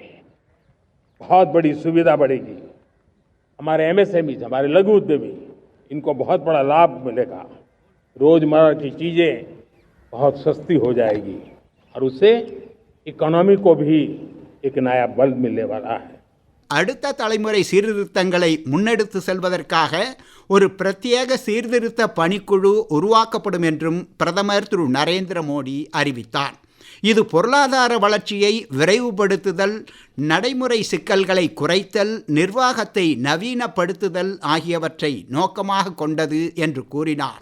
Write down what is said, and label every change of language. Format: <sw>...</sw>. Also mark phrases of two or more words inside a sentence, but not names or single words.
<hi>बहुत बड़ी सुविधा बढ़ेगी. हमारे एमएसएमई, हमारे लघु उद्यमी, इनको बहुत बड़ा लाभ मिलेगा. रोजमर्रा की चीजें बहुत सस्ती हो जाएगी, और उससे इकोनॉमी को भी एक नया बल मिलने वाला है.</hi> <ta>அடுத்த தலைமுறை சீர்திருத்தங்களை முன்னெடுத்து செல்வதற்காக ஒரு பிரத்யேக சீர்திருத்த பணிக்குழு உருவாக்கப்படும் என்றும் பிரதமர் திரு நரேந்திர மோடி அறிவித்தார். இது பொருளாதார வளர்ச்சியை விரைவுபடுத்துதல், நடைமுறை சிக்கல்களை குறைத்தல், நிர்வாகத்தை நவீனப்படுத்துதல் ஆகியவற்றை நோக்கமாக கொண்டது என்று கூறினார்.</ta>